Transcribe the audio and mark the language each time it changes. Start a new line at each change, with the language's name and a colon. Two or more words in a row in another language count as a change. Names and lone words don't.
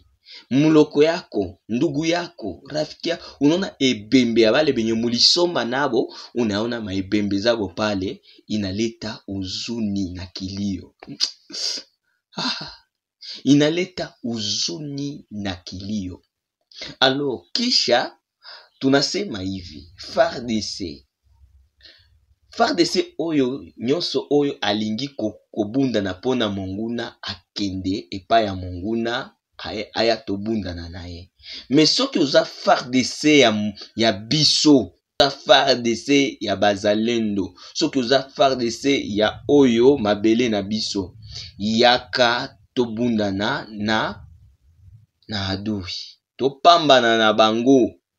Swahili: Muloko yako, ndugu yako, rafiki yako, unaona ebembe ya wale benye mulisoma nabo, unaona maebembe zabo pale, inaleta huzuni na kilio. Inaleta huzuni na kilio. Alors kisha tunasema hivi,
Lingala: FARDC oyo nyoso oyo alingi kobunda na pona monguna akende epa ya monguna aya tobunda na naye. Mais soki uza FARDC ya biso, uza FARDC ya bazalendo, soki uza FARDC ya oyo mabele na biso, yaka tobunda na adui, topambana na bango.